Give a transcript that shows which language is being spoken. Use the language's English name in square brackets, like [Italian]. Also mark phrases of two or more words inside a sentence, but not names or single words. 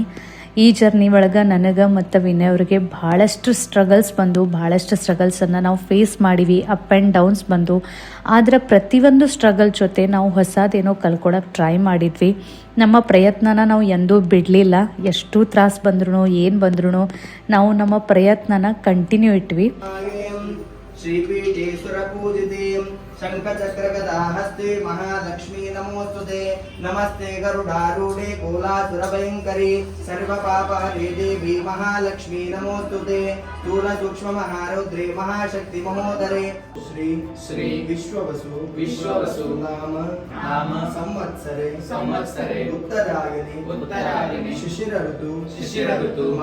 [Kannada] ಈ ಜರ್ನಿ ಒಳಗೆ ನನಗೆ ಮತ್ತು ವಿನಯ್ ಅವ್ರಿಗೆ ಭಾಳಷ್ಟು ಸ್ಟ್ರಗಲ್ಸ್ ಬಂದು, ಭಾಳಷ್ಟು ಸ್ಟ್ರಗಲ್ಸನ್ನು ನಾವು ಫೇಸ್ ಮಾಡೀವಿ. [English] up and downs [Kannada] ಬಂದು, ಆದರೆ ಪ್ರತಿಯೊಂದು ಸ್ಟ್ರಗಲ್ ಜೊತೆ ನಾವು ಹೊಸದೇನೋ ಕಲ್ಕೊಳಕ್ಕೆ ಟ್ರೈ ಮಾಡಿದ್ವಿ. ನಮ್ಮ ಪ್ರಯತ್ನನ ನಾವು ಎಂದೂ ಬಿಡಲಿಲ್ಲ. ಎಷ್ಟು ತ್ರಾಸು ಬಂದ್ರೂ ಏನು ಬಂದ್ರೂ ನಾವು ನಮ್ಮ ಪ್ರಯತ್ನನ ಕಂಟಿನ್ಯೂ ಇಟ್ವಿ. [Sanskrit] श्रीपीठेश्वर पूजिते शङ्खचक्रगदाहस्ते महालक्ष्मी नमोस्तुते नमस्ते गरुडारूढे कोलासुरभयङ्करी सर्वपापहरे देवी महालक्ष्मी नमोस्तुते स्थूलसूक्ष्ममहारौद्रे महाशक्ति महोदरे श्री श्री विश्ववसु नाम संवत्सरे उत्तरायणे शिशिर ऋतु